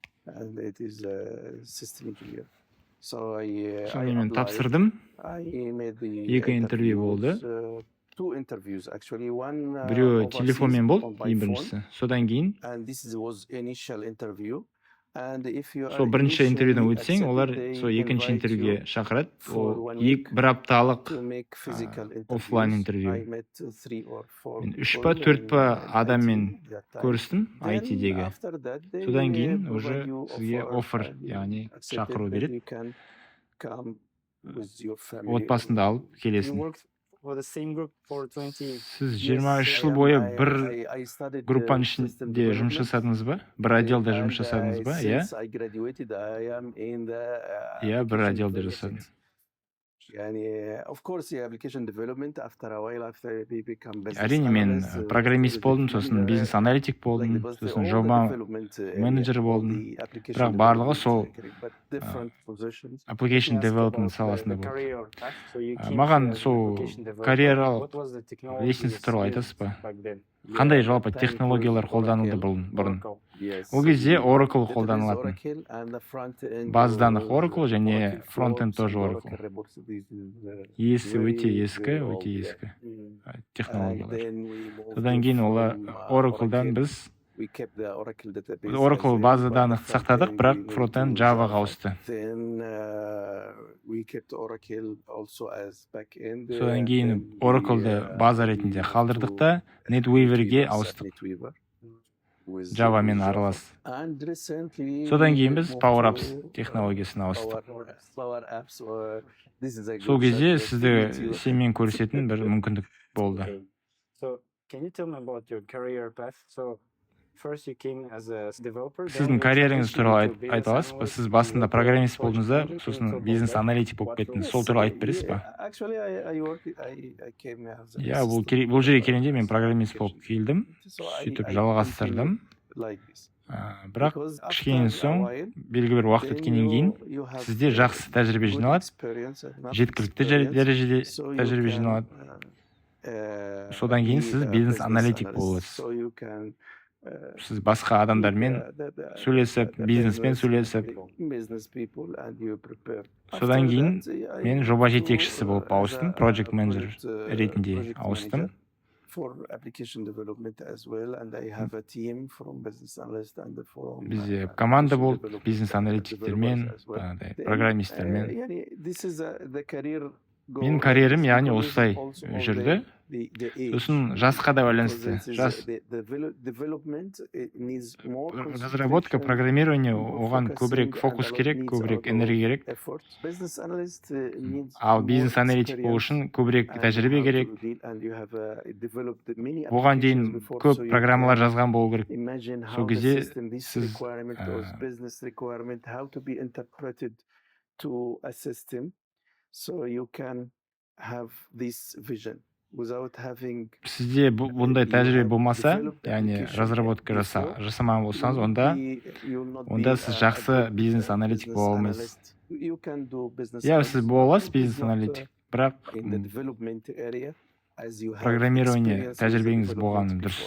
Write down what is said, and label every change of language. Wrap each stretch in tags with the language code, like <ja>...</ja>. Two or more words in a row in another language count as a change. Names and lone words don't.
<kk>Сонымен мен тапсырдым. Екі интервью болды. Біреу телефонмен болды, ең біріншісі. Содан кейін</kk> <en>And if you</en> <kk>сол</kk> <en>are</en> <kk>бірінші интервьюдан</kk> <en>initially</en> <kk>өтсең, олар</kk> <en>accepted,</en> <kk>сол</kk> <en>they</en> <kk>екінші</kk> <en>invite</en> <kk>интервьюге</kk> <en>you</en> <kk>шақырады.</kk> <en>for</en> <kk>Ол</kk> <en>1 week</en> <kk>бір апталық</kk> <en>to make physical</en> <kk>офлайн</kk> <en>interviews.</en> <kk>интервью.</kk> <en>I met 3 or 4</en> <kk>Мен 3</kk> <en>people</en> <kk>па 4 па</kk> <en>in</en> <kk>адаммен</kk> <en>IT that time.</en> <kk>көрістім</kk> <en>Then</en> <kk>IT-дегі.</kk> <en>after that, they</en> <kk>Содан кейін</kk> <en>provide</en> <kk>уже</kk> <en>you</en> <kk>сізге</kk> <en>offer</en> <kk>оффер,</kk> <en>and you</en> <kk>яғни</kk> <en>accept it</en> <kk>шақыру</kk> <en>that</en> <kk>береді.</kk> <en>you can come with your family or</en> <kk>Отбасында</kk> <en>not.</en> <kk>алып</kk> <en>You</en> <kk>келесің.</kk> <en>worked for the same group for 20.</en> <kk>Сіз</kk> <en>Yes,</en> <kk>23</kk> <en>I</en> <kk>жыл</kk> <en>am.</en> <kk>бойы</kk> <en>I,</en> <kk>бір</kk> <en>I studied</en> <kk>группаның</kk> <en>system</en> <kk>ішінде жұмыс</kk> <en>development.</en> <kk>жасадыңыз ба? Бір отделда жұмыс</kk> <en>And</en> <kk>жасадыңыз ба? Иә?</kk> <en>since I graduated, I am in the</en> <kk>Иә, бір</kk> <en>application</en> <kk>отделда</kk> <en>development.</en> <kk>жасадым.</kk> <en>Yani, of course, the application development after a while, after we become business</en> <kk>Әрине мен</kk> <en>analysts,</en> <kk>программист болдым, сосын бизнес аналитик</kk> <en>like</en> <kk>болдым,</kk> <en>the</en> <kk>сосын</kk> <en>all the</en> <kk>жоба</kk> <en>development area,</en> <kk>менеджер</kk> <en>all</en> <kk>болдым.</kk> <en>the application</en> <kk>Бірақ барлығы</kk> <en>development</en> <kk>сол</kk> <en>career, but different positions. application Let me ask development about</en> <kk>саласында</kk> <en>the</en> <kk>болды.</kk> <en>career path. So you came</en> <kk>Маған</kk> <en>as an</en> <kk>сол</kk> <en>application developer.</en> <kk>карьералық</kk> <en>What was the technology</en> <kk>лестница туралы айтасыз ба?</kk> <en>back then?</en> <kk>Қандай</kk> <en>Yeah,</en> <kk>жалпы</kk> <en>that time it</en> <kk>технологиялар</kk> <en>was</en> <kk>қолданылды</kk> <en>Oracle.</en> <kk>бұрын?</kk> <en>Oracle. Yes.</en> <kk>Ол кезде Oracle</kk> <en>Database</en> <kk>қолданылатын.</kk> <en>Oracle and the front end</en> <ru>База данных</ru> <en>was</en> <kk>Oracle және</kk> <en>Oracle</en> <kk>фронт-энд</kk> <en>Forms</en> <kk>тоже</kk> <en>and</en> <kk>Oracle.</kk> <en>Oracle Reports. This is,</en> <kk>Есі өте</kk> <en>very,</en> <kk>ескі,</kk> <en>very</en> <kk>өте</kk> <en>old, yeah.</en> <kk>ескі</kk> <en>And</en> <kk>технологиялар.</kk> <en>then we moved</en> <kk>Содан кейін олар</kk> <en>from,</en> <kk>Oracle'дан</kk> <en>Oracle.</en> <kk>біз</kk> <en>We kept the Oracle database</en> <kk>Oracle</kk> <en>as</en> <kk>база</kk> <en>is, but</en> <kk>данных</kk> <en>the front</en> <kk>сақтадық,</kk> <en>end</en> <kk>бірақ</kk> <en>we moved</en> <kk>фронт-энд</kk> <en>to</en> <kk>Javaға</kk> <en>Java.</en> <kk>ауысты.</kk> <en>Then we kept Oracle also as backend.</en> <kk>Содан кейін</kk> <en>Then we,</en> <kk>Oracle'ды база</kk> <en>we</en> <kk>ретінде</kk> <en>moved</en> <kk>қалдырдық</kk> <en>to</en> <kk>та NetWeaver'ге</kk> <en>NetWeaver,</en> <kk>ауыстық.</kk> <en>NetWeaver with</en> <kk>Javaмен</kk> <en>Java.</en> <kk>аралас.</kk> <en>And recently</en> <kk>Содан</kk> <en>we</en> <kk>кейін біз</kk> <en>moved</en> <kk>Power</kk> <en>to,</en> <kk>Apps технологиясына ауыстық.</kk> <en>Power Apps. This is a</en> <kk>Сол</kk> <en>good</en> <kk>кезде</kk> <en>subject to</en> <kk>сізді</kk> <en>meet you.</en> <kk>сенмен көрісетін бір мүмкіндік болды.</kk> <en>Okay. So can you tell me about your career path? So first you came as a developer. then</en> <kk>Сіздің</kk> <en>you</en> <kk>карьераңыз</kk> <en>transitioned</en> <kk>туралы</kk> <en>to business</en> <kk>айта аласыз ба?</kk> <en>analyst,</en> <kk>Сіз басында</kk> <en>developer,</en> <kk>программист</kk> <en>project</en> <kk>болдыңыз да,</kk> <en>manager. Can you</en> <kk>сосын</kk> <en>talk about</en> <kk>бизнес</kk> <en>that?</en> <kk>аналитик болып</kk> <en>What</en> <kk>кеттіңіз.</kk> <en>roles?</en> <kk>Сол туралы айтып бересіз ба?</kk> <en>Actually, I came as an</en> <kk>Иә, бұл</kk> <en>assistant</en> <kk>бұл жерге келгенде мен программист болып келдім,</kk> <en>So</en> <kk>сөйтіп</kk> <en>I</en> <kk>жалғастырдым.</kk> <en>continued like this.</en> <kk>Бірақ</kk> <en>Because</en> <kk>кішкенен</kk> <en>after a</en> <kk>соң,</kk> <en>while,</en> <kk>белгілі бір уақыт</kk> <en>then</en> <kk>өткеннен кейін,</kk> <en>you have</en> <kk>сізде жақсы тәжірибе</kk> <en>good</en> <kk>жиналады,</kk> <en>experience, enough</en> <kk>жеткілікті</kk> <en>experience,</en> <kk>дәрежеде</kk> <en>so you</en> <kk>тәжірибе</kk> <en>can,</en> <kk>жиналады.</kk> <en>be</en> <kk>Содан кейін сіз</kk> <en>a</en> <kk>бизнес</kk> <en>business</en> <kk>аналитик</kk> <en>analyst.</en> <kk>боласыз.</kk> <en>So you can,</en> <kk>Сіз басқа адамдармен сөйлесіп, бизнеспен сөйлесіп,</kk> <en>business people and you prepare.</en> <kk>содан</kk> <en>After</en> <kk>кейін</kk> <en>that, I</en> <kk>мен</kk> <en>moved</en> <kk>жоба</kk> <en>to,</en> <kk>жетекшісі болып</kk> <en>as</en> <kk>ауыстым,</kk> <en>a project manager project,</en> <kk>ретінде</kk> <en>project</en> <kk>ауыстым.</kk> <en>manager for application development as well, and I have a team from business analyst and from</en> <kk>Бізде команда</kk> <en>application</en> <kk>болды,</kk> <en>development</en> <kk>бизнес аналитиктермен,</kk> <en>developers as well.</en> <kk>жаңағыдай</kk> <en>Then,</en> <kk>программисттермен.</kk> <en>yani, this is the career goal</en> <kk>Менің</kk> <en>like</en> <kk>карьерім</kk> <en>this</en> <kk>яғни</kk> <en>because</en> <kk>осылай</kk> <en>also of</en> <kk>жүрді.</kk> <en>the age.</en> <kk>Сосын жасқа да</kk> <en>Because</en> <kk>байланысты.</kk> <en>this is</en> <kk>Жас</kk> <en>the development it needs more</en> <kk>разработка,</kk> <en>concentration,</en> <kk>программирование</kk> <en>more</en> <kk>оған көбірек</kk> <en>focusing,</en> <kk>фокус</kk> <en>and a lot</en> <kk>керек,</kk> <en>needs a</en> <kk>көбірек</kk> <en>lot of</en> <kk>энергия керек.</kk> <en>effort. Business analyst needs</en> <kk>Ал</kk> <en>more</en> <kk>бизнес аналитик болу</kk> <en>experience</en> <kk>үшін көбірек</kk> <en>and</en> <kk>тәжірибе</kk> <en>how to</en> <kk>керек.</kk> <en>deal, and you have developed many</en> <kk>Оған дейін</kk> <en>applications before,</en> <kk>көп</kk> <en>so you</en> <kk>программалар</kk> <en>can</en> <kk>жазған болу керек.</kk> <en>imagine</en> <kk>Сол</kk> <en>how the</en> <kk>кезде</kk> <en>system, this</en> <kk>сіз</kk> <en>requirement or business requirement, how to be interpreted to a system, so you can have this vision without having</en> <kk>сізде бұндай тәжірибе болмаса, яғни разработка жасамаған болсаңыз, онда сіз жақсы бизнес аналитик бола алмайсыз. Иә, сіз бола аласыз бизнес аналитик, бірақ программирование тәжірибеңіз болғаны дұрыс.</kk>